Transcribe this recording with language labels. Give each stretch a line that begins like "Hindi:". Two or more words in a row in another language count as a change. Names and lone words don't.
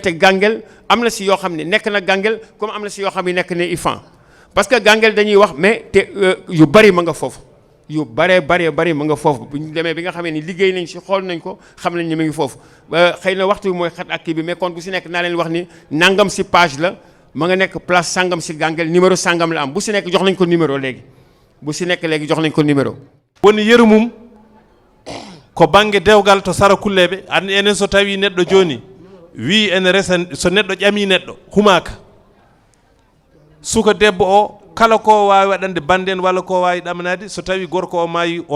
Wolof: gàngel am na si yoo xam ne nekk na gàngel comme am na si yoo xam ne nekk ne ifan parce que gàngel dañuy wax mais te yu bari ma nga foofu yu bari ma nga foofu bu ñu demee bi nga xamee ni liggéey nañ si xool nañ ko xam nañ ni mu ngi foofu xëy na waxtu bi mooy xat ak kii bi mais kon bu si nekk naa leen wax ni nangam si page la ma nga nekk place sangam si gàngel numéro sangam la am bu si nekk jox nañ ko numéro léegi bu si nekk léegi jox nañ ko numéro
Fula: woni yerumum ko bange dewgal to sara kulleɓe an enen so tawi neɗɗo joni wi ene resa so neɗɗo ƴami neɗɗo humaka suka debbo o kala ko wawi waɗande bande en walla ko wawi ɗamanade so tawi gorko o maayi o